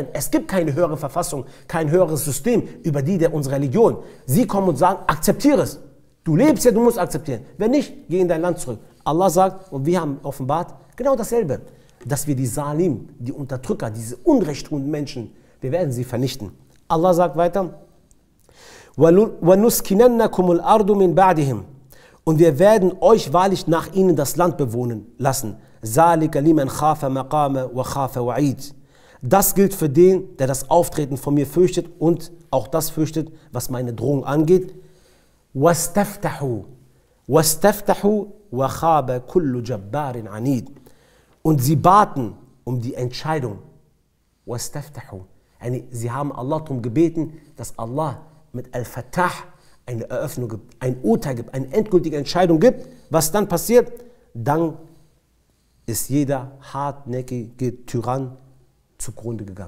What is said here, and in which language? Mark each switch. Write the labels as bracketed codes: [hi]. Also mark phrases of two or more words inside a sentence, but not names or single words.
[de] Es gibt keine höhere Verfassung, kein höheres System über die der unsere Religion. Sie kommen und sagen, akzeptiere es. Du lebst ja, du musst akzeptieren. Wenn nicht, geh in dein Land zurück. Allah sagt, und wir haben offenbart genau dasselbe, dass wir die Salim, die Unterdrücker, diese unrechttuenden Menschen, wir werden sie vernichten. Allah sagt weiter, [ar] وَنُسْكِنَنَّكُمُ الْأَرْضُ مِنْ بَعْدِهِمْ. [de] Und wir werden euch wahrlich nach ihnen das Land bewohnen lassen. [ar] ذَلِكَ لِمَنْ خَافَ مَقَامَ وَخَافَ وَعِيدٍ. [de] Das gilt für den, der das Auftreten von mir fürchtet und auch das fürchtet, was meine Drohung angeht. [ar] وَاسْتَفْتَحُوا وَخَابَ كُلُّ جَبَّارٍ عَنِيدٍ. [de] Und sie baten um die Entscheidung. [ar] وَاسْتَفْتَحُوا. [de] Sie haben Allah darum gebeten, dass Allah mit Al-Fatah eine Eröffnung gibt, ein Urteil gibt, eine endgültige Entscheidung gibt. Was dann passiert? Dann ist jeder hartnäckige Tyrann zugrunde gegangen.